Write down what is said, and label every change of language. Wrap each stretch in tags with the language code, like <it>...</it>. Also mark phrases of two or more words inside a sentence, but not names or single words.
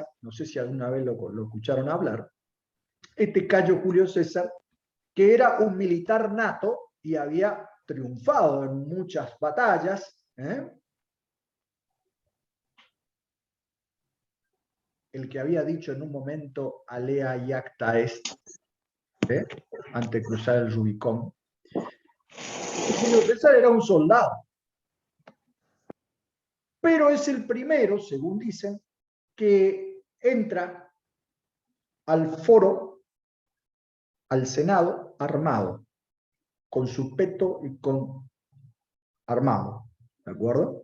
<es>No sé si alguna vez lo escucharon hablar. Este Cayo Julio César, que era un militar nato y había triunfado en muchas batallas, el que había dicho en un momento</es> <la>alea iacta est,</la> <es>antes de cruzar el Rubicón. Julio César era un soldado, pero es el primero, según dicen, que entra al foro, al Senado, armado, con su peto y con armado, ¿de acuerdo?</es>